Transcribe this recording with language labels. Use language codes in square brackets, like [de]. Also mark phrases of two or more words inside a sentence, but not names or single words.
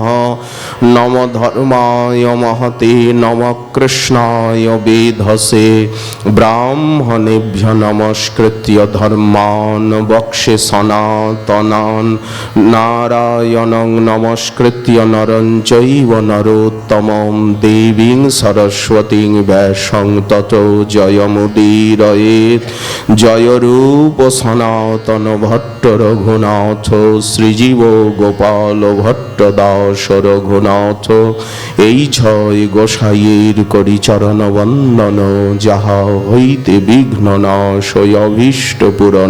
[sa] नमो धर्माय महते नमः कृष्णाय वेधसे ब्राह्मणेभ्यो नमस्कृत्य धर्मान् वक्षे सनातनान् नारायणं नमस्कृत्य नरं चैव नरोत्तमं देवीं सरस्वतीं वैशं ततो जयमुदीरयेत्। [bn] जय रूप सनातन भट्ट रघुनाथ श्रीजीव गोपाल भट्ट दास रघुनाथ। এই ছয় গোসাইয়ের করি চরণ বন্দন যাহা হইতে বিঘ্ন নাশয় অভীষ্ট পূরণ।